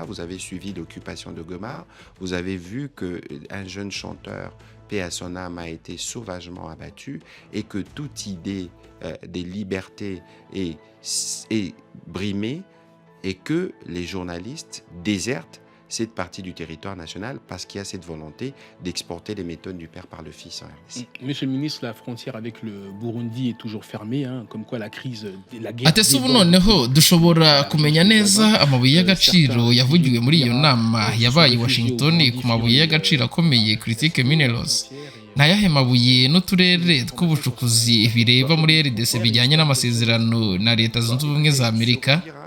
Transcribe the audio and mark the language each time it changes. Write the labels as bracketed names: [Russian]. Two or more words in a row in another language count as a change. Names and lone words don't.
[French] Vous avez suivi l'occupation de Goma. Vous avez vu qu'un jeune chanteur, paix à son âme, a été sauvagement abattu et que toute idée des libertés est brimée et que les journalistes désertent cette partie du territoire national parce qu'il y a cette volonté d'exporter les méthodes du père par le fils en RDC. Monsieur le ministre, la frontière avec le Burundi est toujours fermée, hein, comme quoi la crise, la guerre... [Kinyarwanda] Ati ubu noneho dushobora kumenya neza amabuye y'agaciro yavugiwe muri iyo nama yabaye i Washington ku mabuye y'agaciro akomeye [English] Critique Minerals. [Kinyarwanda] Nayahe mabuye n'uturere tw'ubucukuzi bireba muri RDC bijyanye n'amasezerano na Leta Zunze Ubumwe za Amerika.